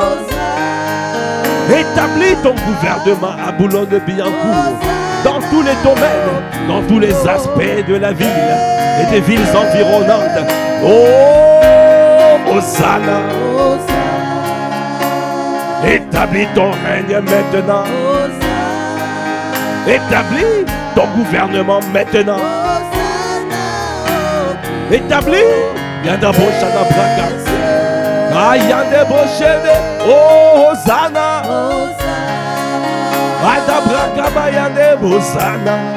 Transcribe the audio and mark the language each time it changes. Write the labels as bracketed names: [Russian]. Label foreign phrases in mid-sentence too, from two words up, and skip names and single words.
[French] Établis ton gouvernement à Boulogne-Billancourt, dans tous les domaines, dans tous les aspects de la ville et des villes environnantes. Oh, Hosanna. Établis ton règne maintenant. Établis ton gouvernement maintenant. Établis. Yanda boshana braka. Ayande boshene. Oh, Hosanna. Ayanda braka bayande Hosanna.